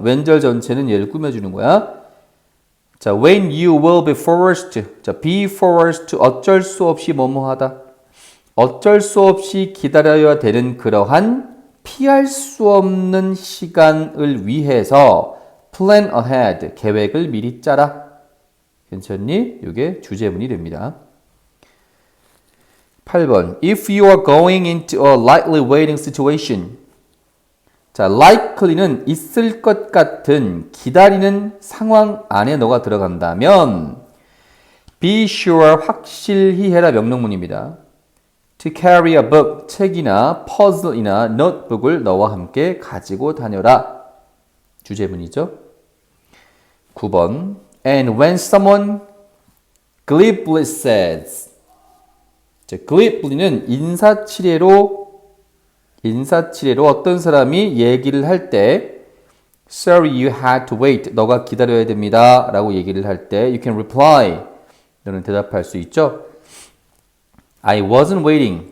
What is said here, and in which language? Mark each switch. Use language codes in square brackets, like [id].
[ko] 왼절 전체는 얘를 꾸며주는 거야. [en] 자, when you will be forced. [ko] 자, [en] be forced, [ko] 어쩔 수 없이 뭐뭐 하다. 어쩔 수 없이 기다려야 되는 그러한 피할 수 없는 시간을 위해서 [en] plan ahead, [ko] 계획을 미리 짜라. 괜찮니? 이게 주제문이 됩니다. 8번. [en] If you are going into a likely waiting situation. [ko] 자, likely는 있을 것 같은 기다리는 상황 안에 너가 들어간다면 [en] be sure, [ko] 확실히 해라 명령문입니다. [en] To carry a book, [ko] 책이나 퍼즐이나 노트북을 너와 함께 가지고 다녀라. 주제문이죠. 9번. [en] And when someone glibly says. [ko] 자, glibly는 인사치레로 어떤 사람이 얘기를 할 때 [en] Sorry, you had to wait. [ko] 너가 기다려야 됩니다. 라고 얘기를 할 때 [en] You can reply. [ko] 너는 대답할 수 있죠. [en] I wasn't waiting.